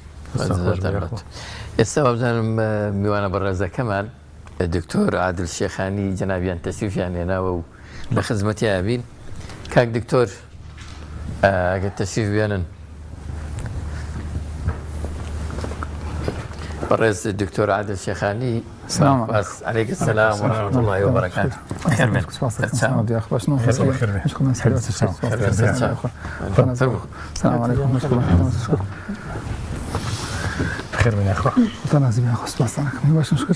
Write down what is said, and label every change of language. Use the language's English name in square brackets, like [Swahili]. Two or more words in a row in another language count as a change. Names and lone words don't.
[Central Kurdish] ئێستا بزانم میوانە بەڕێزەکەمان دکتۆر عادل شێخانی جەنابیان تەشریفیان هێناوە و لە خزمەتی ئابین. کاک دکتۆر ئەگەر تەشریف بێنن بەڕێز دکتۆر عادل شێخانی. [Arabic] عليك السلام ورحمة الله وبركاته. خير منك. السلام عليكم ورحمة الله. خير من أخوة. تنازل يا أخو سبحان الله. باش نشكر.